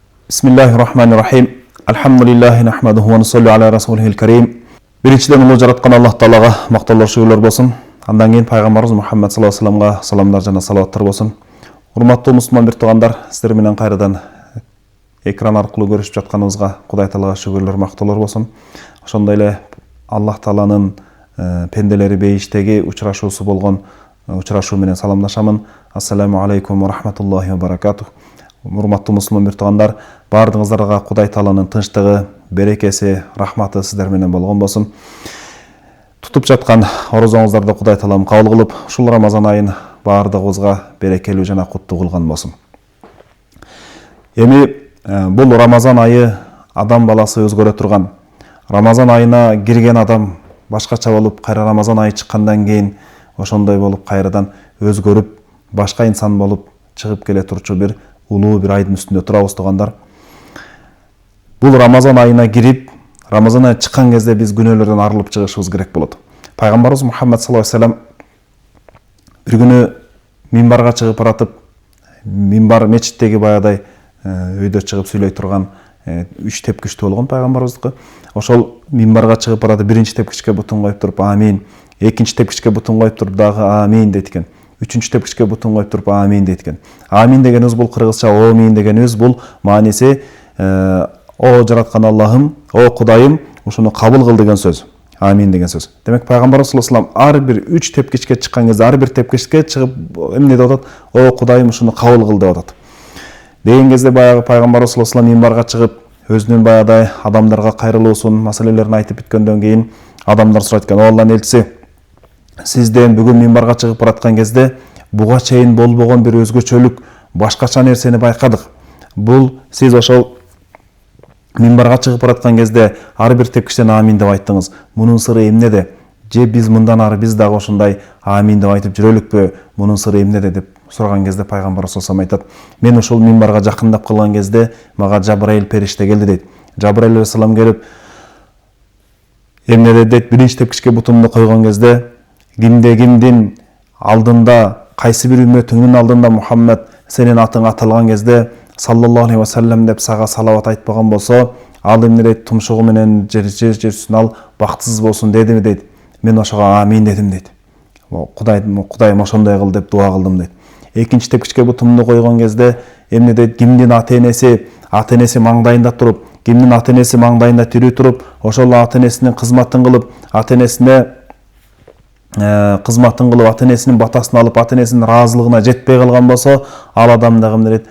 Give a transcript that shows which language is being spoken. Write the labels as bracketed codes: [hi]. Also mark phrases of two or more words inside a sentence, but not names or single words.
[ar] بسم الله الرحمن الرحيم. الحمد لله نحمده ونصلي على رسوله الكريم. [ky] Биринчиден улуу жараткан Аллах Таалага мактоолор шүгүрлөр болсун. Андан кийин пайгамбарыбыз Мухаммад [ar] صلى الله عليه وسلم [ky] саламдар жана салаваттар болсун. Урматтуу мусулман бир туугандар, сиздер менен кайрадан экран аркылуу көрүшүп жатканыбызга Кудай Таалага шүгүрлөр, мактоолор болсун. Ошондой эле Аллах Тааланын пенделери бейиштеги учурашуусу болгон учурашуу менен саламдашамын. [ar] السلام عليكم ورحمة الله وبركاته. [ky] Урматтуу мусулман бир туугандар, баардыгыңыздарга Кудай Тааланын тынчтыгы, берекеси, рахматы сиздер менен болгон болсун. Тутуп жаткан орозоңуздарды Кудай Таалам кабыл кылып, ушул Рамазан айын баардыгыбызга берекелүү жана куттуу кылган болсун. Эми бул Рамазан айы адам баласы өзгөрө турган. Рамазан айына кирген адам башкача болуп, кайра Рамазан айы чыккандан кийин ошондой болуп, кайрадан өзгөрүп, башка инсан болуп чыгып келе турчу бир улуу бир айдын үстүндө турабыз туугандар. Бул Рамазан айына кирип, Рамазан айы чыккан кезде биз күнөөлөрдөн арылып чыгышыбыз керек болот. Пайгамбарыбыз Мухаммад [ar] صلى الله عليه وسلم [ky] бир күнү минбарга чыгып баратып, минбар мечиттеги баягыдай өйдө чыгып сүйлөй турган 3 тепкичтүү болгон пайгамбарыбыздыкы. Ошол минбарга чыгып баратып, биринчи тепкичке бутун коюп туруп амин, экинчи тепкичке бутун коюп туруп дагы амин дейт экен. Үчүнчү тепкичке бутун коюп туруп амин дейт экен. Амин дегенибиз бул кыргызча омин дегенибиз бул мааниси о жараткан Аллахым, о Кудайым, ушуну кабыл кыл деген сөз. Амин деген сөз. Демек пайгамбарыбыз [ar] صلى الله عليه وسلم [ky] ар бир 3 тепкичке чыккан кезде, ар бир тепкичке чыгып эмне деп атат? О Кудайым, ушуну кабыл кыл деп атат. Деген кезде баягы пайгамбарыбыз [ar] صلى الله عليه وسلم [ky] минбарга чыгып, өзүнүн баягыдай адамдарга кайрылуусун, маселелерин айтып бүткөндөн кийин адамдар сурайт экен: "О Алланын элчиси, сизден бүгүн минбарга чыгып бараткан кезде буга чейин болбогон бир өзгөчөлүк, башкача нерсени байкадык. Бул сиз ошол минбарга чыгып бараткан кезде ар бир тепкичтен амин деп айттыңыз. Мунун сыры эмнеде? Же биз мындан ары биз дагы ошондой амин деп айтып жүрөлүкпү? Мунун сыры эмнеде?" деп сураган кезде пайгамбар [ar] صلى الله عليه وسلم [ky] айтат: "Мен ошол минбарга жакындап калган кезде мага Жабраил периште келди" дейт. Жабраил алейхиссалам келип эмне дейт? Биринчи тепкичке бутумду койгон кезде кимдин алдында, кайсы бир үммөтүңдүн алдында Мухаммад сенин атың аталган кезде [ar] صلى الله عليه وسلم [ky] деп сага салават айтпаган болсо, ал эмне дейт? Тумшугу менен жер үстүнө ал бактысыз болсун дедиби дейт. Мен ошого амин дедим дейт. Кудайым ошондой кыл деп дуа кылдым дейт. Экинчи тепкичке бутумду койгон кезде эмне дейт? Кимдин ата энеси маңдайында туруп, кимдин ата энеси маңдайында тирүү туруп, ошол ата энесинин кызматын кылып, ата энесине кызматын кылып, ата энесинин батасын алып, ата энесинин ыраазылыгына жетпей калган болсо, ал адам дагы эмне дейт?